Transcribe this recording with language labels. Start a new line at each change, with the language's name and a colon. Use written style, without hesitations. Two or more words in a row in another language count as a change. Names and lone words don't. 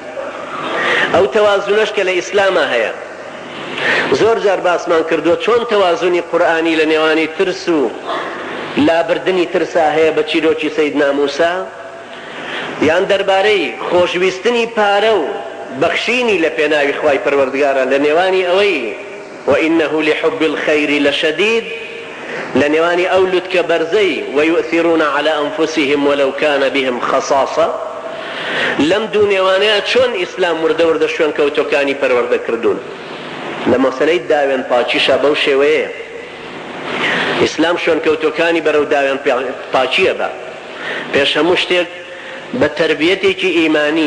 Central Kurdish: ئەو تەوازونەش کە لە ئیسلامە هەیە، زۆر جار باسمان کردووە چۆن تەوازونی قورئانی لە نێوانی ترس و لابردنی ترسا هەیە بە چیرۆکی سەیدنا موسا، یان دەربارەی خۆشویستنی پارە و بەخشینی لە پێناوی خوای پەروەردگارە لە نێوانی ئەوەی
Arabic: وإنه لحب الخير لشديد،
Central Kurdish: لە نێوانی ئەو لوتکە بەرزەی
Arabic: ويؤثرون على أنفسهم ولو كان بهم خصاصة.
Central Kurdish: لەم دوو نێوانەیە چۆن ئیسلام وردە وردە شوێن کەوتۆکانی پەروەردە کردوون. لە مەسەلەی داوێن پاچیشە بەو شێوەیە ئیسلام شوێن کەوتۆکانی بەرەو داوێن پاچیە بە پێش هەموو شتێک بە تربیەتێکی ئیمانی.